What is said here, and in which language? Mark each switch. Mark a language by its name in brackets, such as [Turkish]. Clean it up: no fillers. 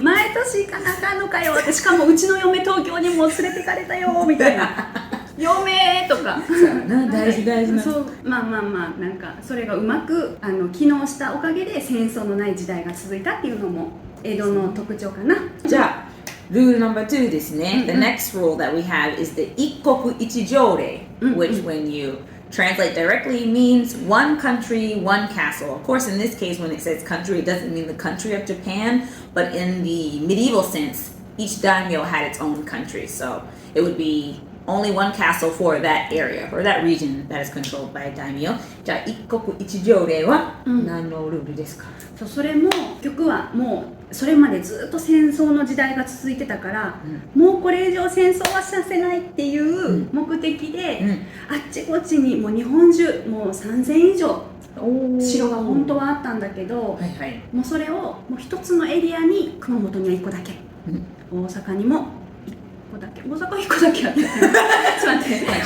[Japanese] 毎年行かなあかんのかよって、しかもうちの嫁東京にも連れてかれたよみたいな。嫁とか大事な。そうまあなんかそれがうまく機能したおかげで戦争のない時代が続いたっていうのも江戸の特徴かな。じゃあ [English] Rule number 2 [Japanese] ですね。 [English] The next rule that we have is the 一国一条例, which when you translate directly means one country, one castle. Of course, in this case, when it says country, it doesn't mean the country of Japan, but in the medieval sense, each daimyo had its own country. So it would be only one castle for that area or that region that is controlled by a daimyo. [Japanese] じゃあ一国一条例は何のルールですか？そう、それも結局はもうそれまでずっと戦争の時代が続いてたから、もうこれ以上戦争はさせないっていう目的で、あっちこっちにもう日本中もう3000以上城が本当はあったんだけど、もうそれをもう一つのエリアに熊本には1個だけ、大阪にも1個だけ、大阪1個だけあった。ちょっと待って、